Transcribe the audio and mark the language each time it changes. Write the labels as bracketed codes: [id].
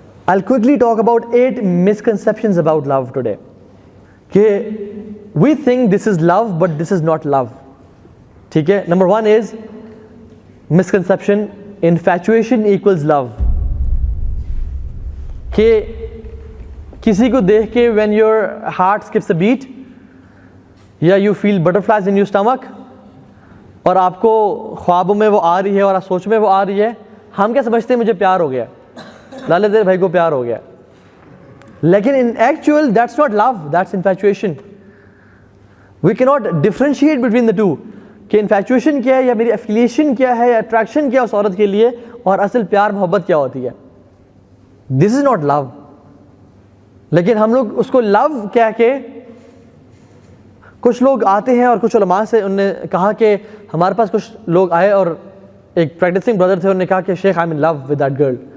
[en] I'll quickly talk about 8 misconceptions about love today. کہ we think this is love but this is not love. [ur] ٹھیک ہے. [en] Number 1 is misconception: infatuation equals love. [ur] کہ کسی کو دیکھ کے [en] when your heart skips a beat [ur] یا [en] you feel butterflies in your stomach [ur] اور آپ کو خوابوں میں وہ آ رہی ہے اور آپ سوچ میں وہ آ رہی ہے, ہم کیا سمجھتے ہیں مجھے پیار ہو گیا, لالے تیرے بھائی کو پیار ہو گیا. لیکن [en] in actual that's not love, that's infatuation. We cannot differentiate between the two [ur] کہ infatuation کیا ہے یا میری affiliation کیا ہے یا attraction کیا اس عورت کے لیے اور اصل پیار محبت کیا ہوتی ہے. [en] This is not love. [ur] لیکن ہم لوگ اس کو love کہہ کے, کچھ لوگ آتے ہیں اور کچھ علماء سے انہوں نے کہا کہ ہمارے پاس کچھ لوگ آئے اور ایک پریکٹسنگ بردر تھے, انہوں نے کہا کہ شیخ [en] I'm in love with that girl.